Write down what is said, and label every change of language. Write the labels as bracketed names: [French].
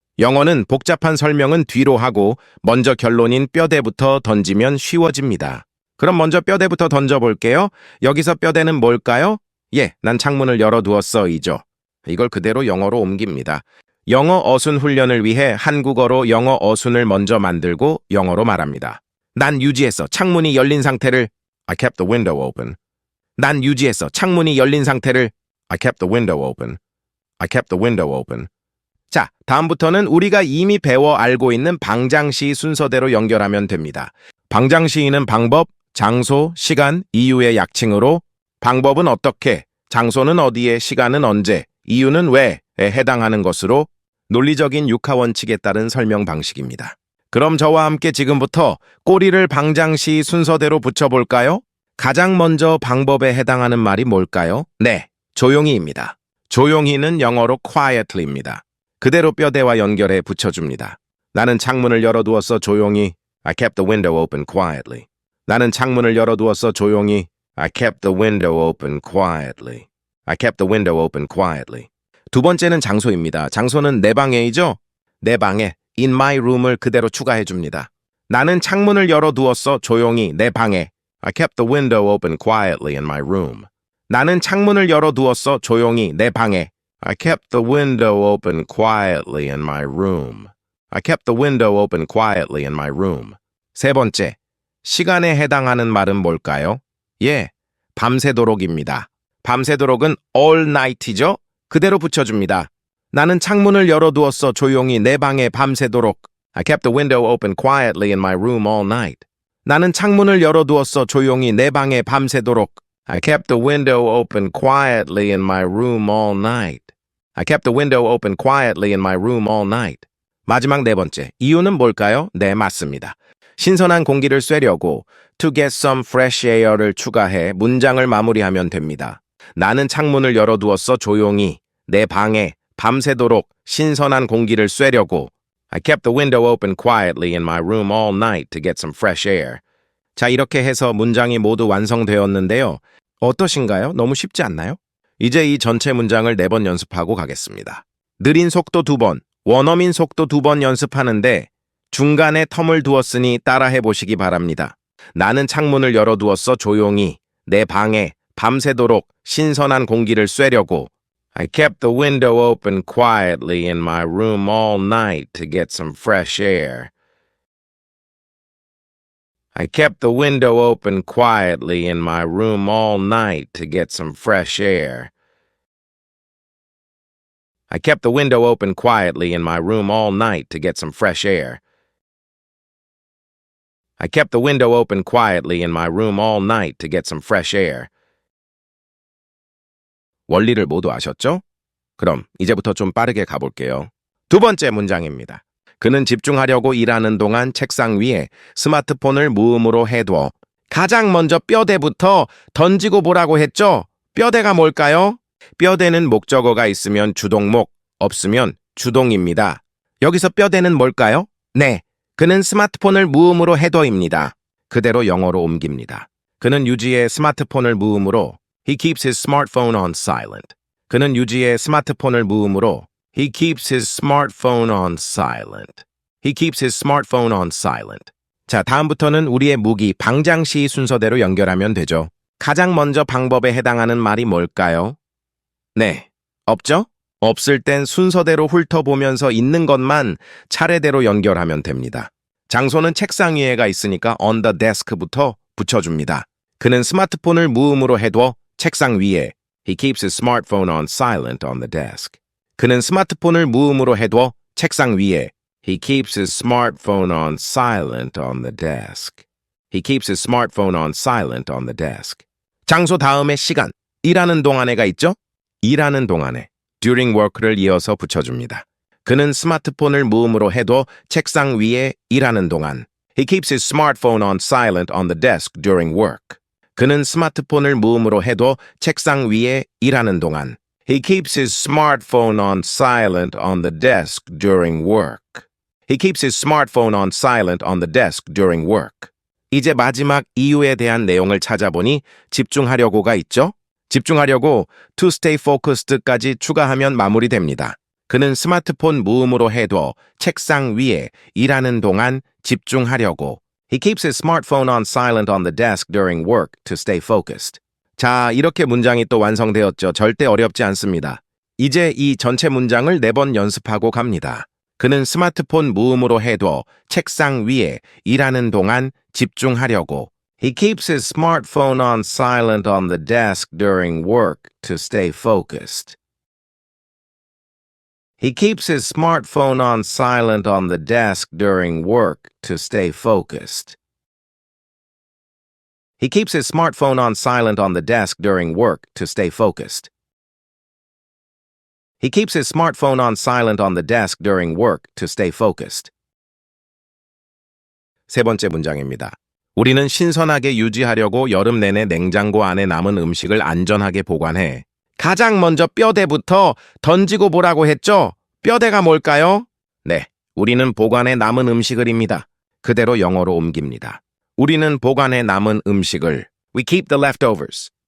[Korean] 영어는 복잡한 설명은 뒤로 하고 먼저 결론인 뼈대부터 던지면 쉬워집니다. 그럼 먼저 뼈대부터 던져볼게요. 여기서 뼈대는 뭘까요? 난 창문을 열어두었어 이죠. 이걸 그대로 영어로 옮깁니다. 영어 어순 훈련을 위해 한국어로 영어 어순을 먼저 만들고 영어로 말합니다. 난 유지했어. 창문이 열린 상태를 [English] I kept the window open. [Korean] 난 유지했어. 창문이 열린 상태를 [English] I kept the window open. I kept the window open. [Korean] 자, 다음부터는 우리가 이미 배워 알고 있는 방장시 순서대로 연결하면 됩니다. 방장시인은 방법, 장소, 시간, 이유의 약칭으로 방법은 어떻게, 장소는 어디에, 시간은 언제, 이유는 왜에 해당하는 것으로 논리적인 육하원칙에 따른 설명 방식입니다. 그럼 저와 함께 지금부터 꼬리를 방장시 순서대로 붙여볼까요? 가장 먼저 방법에 해당하는 말이 뭘까요? 네, 조용히입니다. 조용히는 영어로 quietly입니다. 그대로 뼈대와 연결해 붙여줍니다. 나는 창문을 열어두었어 조용히. [English] I kept the window open quietly. [Korean] 나는 창문을 열어두었어 조용히. [English] I kept the window open quietly. I kept the window open quietly. [Korean] 두 번째는 장소입니다. 장소는 내 방에이죠? 내 방에 [English] in my room [Korean] 을 그대로 추가해줍니다. 나는 창문을 열어두었어 조용히 내 방에. [English] I kept the window open quietly in my room. [Korean] 나는 창문을 열어두었어 조용히 내 방에. [English] I kept the window open quietly in my room. I kept the window open quietly in my room. [Korean] 세 번째, 시간에 해당하는 말은 뭘까요? 밤새도록입니다. 밤새도록은 [English] all night [Korean] 이죠? 그대로 붙여줍니다. 나는 창문을 열어두었어 조용히 내 방에 밤새도록. [English] I kept the window open quietly in my room all night. [Korean] 나는 창문을 열어두었어 조용히 내 방에 밤새도록. [English] I kept the window open quietly in my room all night. I kept the window open quietly in my room all night. [Korean] 마지막 네 번째, 이유는 뭘까요? 네, 맞습니다. 신선한 공기를 쐬려고 [English] to get some fresh air [Korean] 를 추가해 문장을 마무리하면 됩니다. 나는 창문을 열어두었어 조용히 내 방에 밤새도록 신선한 공기를 쐬려고. [English] I kept the window open quietly in my room all night to get some fresh air. [Korean] 자, 이렇게 해서 문장이 모두 완성되었는데요. 어떠신가요? 너무 쉽지 않나요? 이제 이 전체 문장을 4번 연습하고 가겠습니다. 느린 속도 2번, 원어민 속도 2번 연습하는데 중간에 텀을 두었으니 따라해 보시기 바랍니다. 나는 창문을 열어두었어 조용히 내 방에 밤새도록 신선한 공기를 쐬려고. [English] I kept the window open quietly in my room all night to get some fresh air. I kept the window open quietly in my room all night to get some fresh air. I kept the window open quietly in my room all night to get some fresh air. I kept the window open quietly in my room all night to get some fresh air. [Korean] 원리를 모두 아셨죠? 그럼 이제부터 좀 빠르게 가볼게요. 두 번째 문장입니다. 그는 집중하려고 일하는 동안 책상 위에 스마트폰을 무음으로 해둬. 가장 먼저 뼈대부터 던지고 보라고 했죠? 뼈대가 뭘까요? 뼈대는 목적어가 있으면 주동목, 없으면 주동입니다. 여기서 뼈대는 뭘까요? 네, 그는 스마트폰을 무음으로 해둬입니다. 그대로 영어로 옮깁니다. 그는 유지의 스마트폰을 무음으로 [English] He keeps his smartphone on silent. [Korean] 그는 유지의 스마트폰을 무음으로 [English] He keeps his smartphone on silent. He keeps his smartphone on silent. [Korean] 자, 다음부터는 우리의 무기 방장시 순서대로 연결하면 되죠. 가장 먼저 방법에 해당하는 말이 뭘까요? 네, 없죠? 없을 땐 순서대로 훑어보면서 있는 것만 차례대로 연결하면 됩니다. 장소는 책상 위에가 있으니까 [English] on the desk [Korean] 부터 붙여줍니다. 그는 스마트폰을 무음으로 해둬 책상 위에 [English] He keeps his smartphone on silent on the desk. [Korean] 그는 스마트폰을 무음으로 해둬 책상 위에 [English] He keeps his smartphone on silent on the desk. He keeps his smartphone on silent on the desk. [Korean] 장소 다음에 시간, 일하는 동안에가 있죠? 일하는 동안에 [English] during work [Korean] 를 이어서 붙여줍니다. 그는 스마트폰을 무음으로 해둬 책상 위에 일하는 동안 [English] He keeps his smartphone on silent on the desk during work. [Korean] 그는 스마트폰을 무음으로 해둬 책상 위에 일하는 동안 [English] He keeps his smartphone on silent on the desk during work. He keeps his smartphone on silent on the desk during work. [Korean] 이제 마지막 이유에 대한 내용을 찾아보니 집중하려고가 있죠? 집중하려고 [English] to stay focused [Korean] 까지 추가하면 마무리됩니다. 그는 스마트폰 무음으로 해둬 책상 위에 일하는 동안 집중하려고. [English] He keeps his smartphone on silent on the desk during work to stay focused. [Korean] 자, 이렇게 문장이 또 완성되었죠. 절대 어렵지 않습니다. 이제 이 전체 문장을 4번 연습하고 갑니다. 그는 스마트폰 무음으로 해둬 책상 위에 일하는 동안 집중하려고. [English] He keeps his smartphone on silent on the desk during work to stay focused. He keeps his smartphone on silent on the desk during work to stay focused. He keeps his smartphone on silent on the desk during work to stay focused. He keeps his smartphone on silent on the desk during work to stay focused. [Korean] 세 번째 문장입니다. 우리는 신선하게 유지하려고 여름 내내 냉장고 안에 남은 음식을 안전하게 보관해. 가장 먼저 뼈대부터 던지고 보라고 했죠? 뼈대가 뭘까요? 네, 우리는 보관해 남은 음식을입니다. 그대로 영어로 옮깁니다. 우리는 보관해 남은 음식을 [English] We keep the leftovers.